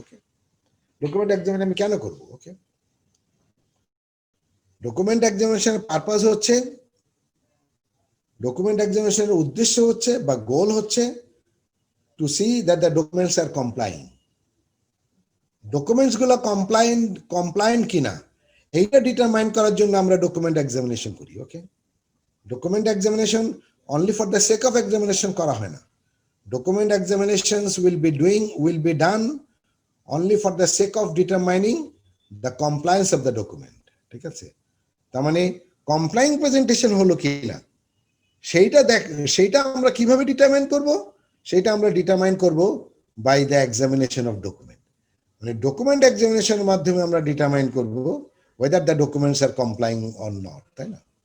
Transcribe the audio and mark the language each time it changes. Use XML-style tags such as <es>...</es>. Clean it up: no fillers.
<bn>ওকে, document examination আমি কেন করব? ওকে, ডকুমেন্ট এক্সামিনেশনের পারপাস হচ্ছে, ডকুমেন্ট এক্সামিনেশনের উদ্দেশ্য হচ্ছে বা গোল হচ্ছে</bn> <en>To see that the documents are complying.</en> <bn>Documents গুলো কমপ্লায়েন্ট কিনা এইটা ডিটারমাইন করার জন্য আমরা ডকুমেন্ট এক্সামিনেশন করি।</bn> <en>okay, document examination only for the sake of examination</en> <bn>করা হয় না।</bn> <en>Document examinations will be done only for the sake of determining the compliance of the document।</en> <bn>ঠিক আছে, তার মানে কমপ্লাইং প্রেজেন্টেশন হলো কিনা সেইটা আমরা কিভাবে ডিটারমাইন করব, সেইটা আমরা ডিটারমাইন করব</bn> <en>By the examination of document.</en> <bn>মানে ডকুমেন্ট এক্সামিনেশনের মাধ্যমে আমরা ডিটারমাইন করব</bn> <en>whether the documents are complying or not,</en> <bn>তাই না?</bn>